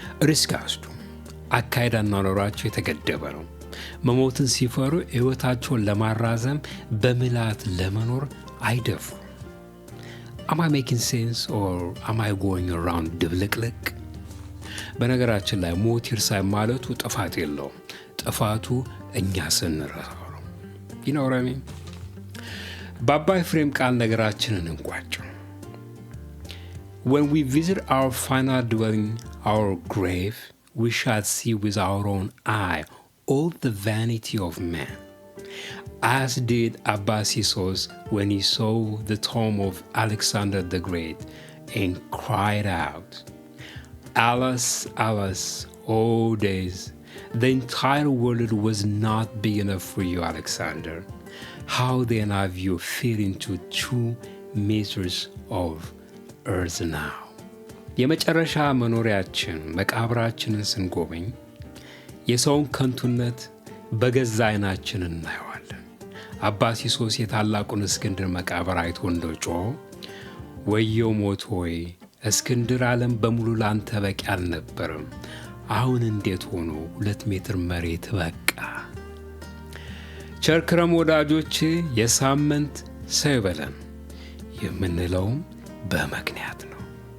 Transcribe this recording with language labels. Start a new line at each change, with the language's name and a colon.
Amharic: ሪስክ አይወስዱ። አካሄድ አኗኗራቸው የተገደበ ነው። መሞትን ሲፈሩ ሕይወታቸውን ለማራዘም በምልአት ለመኖር አይደፉ።
English: Am I making sense or am I going around
Amharic: ድብልቅልቅ? በነገራችን ላይ ሞት ይርሳኝ ማለቱ ጥፋት የለውም። ጥፋቱ እኛ ስንረሳው ነው።
English: You know what I mean?
Amharic: በአባ ኤፍሬም ቃል ነገራችንን እንቋጨው።
English: When we visit our final dwelling, our grave, we shall see with our own eye all the vanity of man, as did Abbasisos when he saw the tomb of Alexander the Great and cried out, Alas, alas, oh days, the entire world was not big enough for you, Alexander. How then have you fit into 2 meters of earth now?
Amharic: የመጨረሻ መኖሪያችን መቃብራችንን ስንጎበኝ የሰውን ከንቱነት በገዛ ዓይናችን እናየዋለን። አባሲሶስ የታላቁን እስክንድር መቃብር አይቶ እንደጮኸ ወየው ሞት ሆይ እስክንድር ዓለም በሙሉ ላንተ በቂ አልነበረም፣ አሁን እንዴት ሆኖ 2 ሜትር መሬት በቃ። ቸርክረም ወዳጆች የሳምንት ሰው ይበለን የምንለውም በምክንያት ነው።